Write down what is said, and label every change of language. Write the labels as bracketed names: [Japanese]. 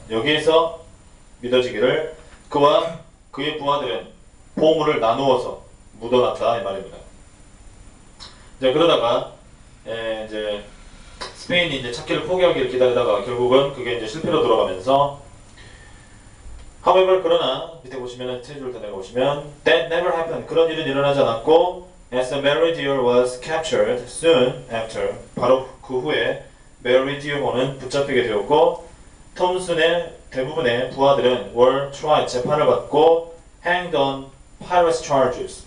[Korean] 여기에서 믿어지기를 그와 그의 부하들은 보물을 나누어서 묻어놨다 이 말입니다. 이제 그러다가 이제 스페인이 이제 찾기를 포기하기를 기다리다가 결국은 그게 이제 실패로 돌아가면서 [English] however [Korean] 그러나 밑에 보시면은 세 줄 더 내려보시면 [English] that never happened. [Korean] 그런 일은 일어나지 않았고 [English] as the Meridian was captured soon after. [Korean] 바로 그 후에 메리디어호는 붙잡히게 되었고 톰슨의 대부분의 부하들은 [English] were tried, [Korean] 재판을 받고 [English] hanged on piracy charges.